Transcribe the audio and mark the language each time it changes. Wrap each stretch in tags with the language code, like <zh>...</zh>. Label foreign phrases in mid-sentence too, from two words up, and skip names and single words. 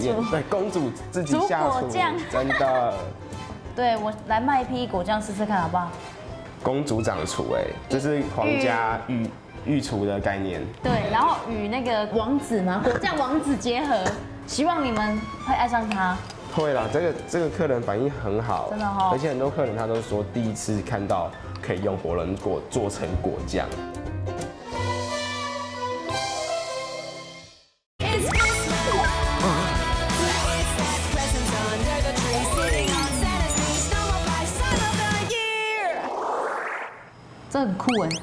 <zh>驗，對，公主自己下廚，真的。對，我來賣一批果醬試試看，好不好？公主掌廚，哎，這是皇家御廚的概念。對，然後與那個王子嘛，果醬王子結合，希望你們會愛上它。會啦，這個客人反應很好，真的哦。而且很多客人他都說第一次看到可以用火龙果做成果酱。这很酷哎。</zh>